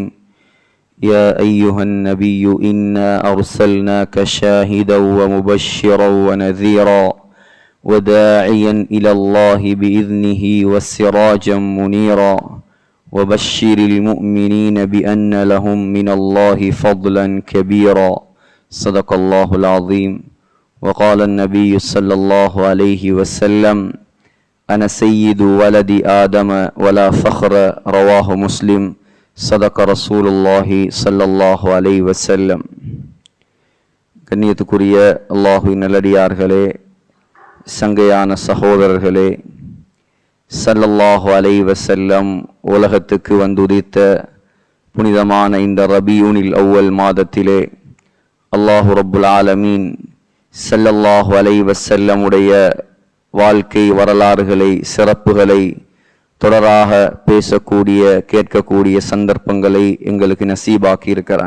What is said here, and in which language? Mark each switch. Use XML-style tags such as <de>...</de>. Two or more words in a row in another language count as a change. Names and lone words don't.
<ar>يا أيها النبي إنا أرسلناك شاهدا ومبشرا ونذيرا وداعيا إلى الله بإذنه وسراجا منيرا وبشر المؤمنين بأن لهم من الله فضلا كبيرا. صدق الله العظيم. وقال النبي صلى الله عليه وسلم: أنا سيد ولد آدم ولا فخر. رواه مسلم. صدق رسول الله صلى الله عليه وسلم.</ar> <ta>கண்ணியத்துக்குரிய அல்லாஹ்வின் நல்லடியார்களே, சங்கையான சகோதரர்களே,</ta> <ar>صلى الله عليه وسلم</ar> <ta>உலகத்துக்கு வந்துதித்த புனிதமான இந்த ரபியூனில் அவ்வல் மாதத்திலே</ta> <ar>الله رب العالمين صلى الله عليه وسلم</ar> <ta>உடைய வாழ்க்கை வரலாறுகளை, சிறப்புகளை தொடராக பேசக்கூடிய, கேட்கக்கூடிய சந்தர்ப்பங்களை எங்களுக்கு நசீபாக்கி இருக்கிறான்.</ta>